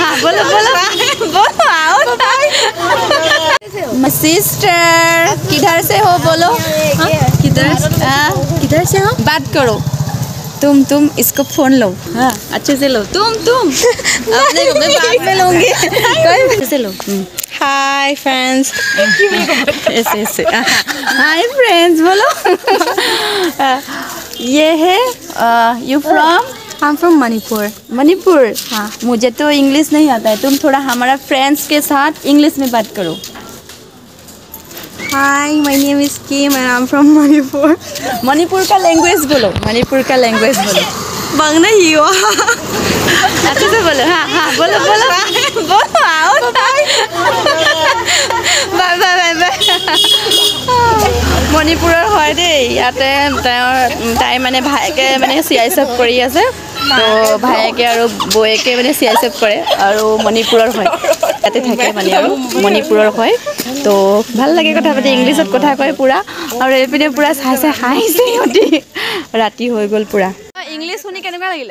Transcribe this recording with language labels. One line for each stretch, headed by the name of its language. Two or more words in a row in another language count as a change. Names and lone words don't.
Hindi: बोलो बोलो बोलो आओ सिस्टर किधर से हो बोलो किधर से हो बात करो तुम इसको फोन लो हाँ अच्छे से लो तुम अपने को मैं बाद में लूंगी अच्छे से लो
English: hi friends
Hindi: ऐसे
English: hi friends
Hindi: बोलो ये है
English: you from I am from Manipur
Hindi: हाँ मुझे तो इंग्लिश नहीं आता है तुम थोड़ा हमारा फ्रेंड्स के साथ इंग्लिश में बात करो
English: Hi, my name is Kim and I'm from Manipur.
Hindi: मणिपुर का लैंग्वेज बोलो Bang na hiyo. अच्छे से बोलो हाँ बोलो आओ बाय
Assamese: मणिपुৰৰ হয় দেই ইয়াতে তাই মানে ভায়েকে মানে CISF কৰি আছে তো ভায়েকে আৰু বয়েকে মানে CISF কৰে আৰু মণিপুৰৰ হয় ইয়াতে থাকে মানে আৰু মণিপুৰৰ হয় তো ভাল লাগে কথা পাতি ইংলিছত কথা কয় পুৰা আৰু এপিনে পুৰা চাইছে হাঁহিছে সিহঁতি ৰাতি হৈ গ'ল পুৰা ইংলিছ শুনি কেনেকুৱা লাগিলে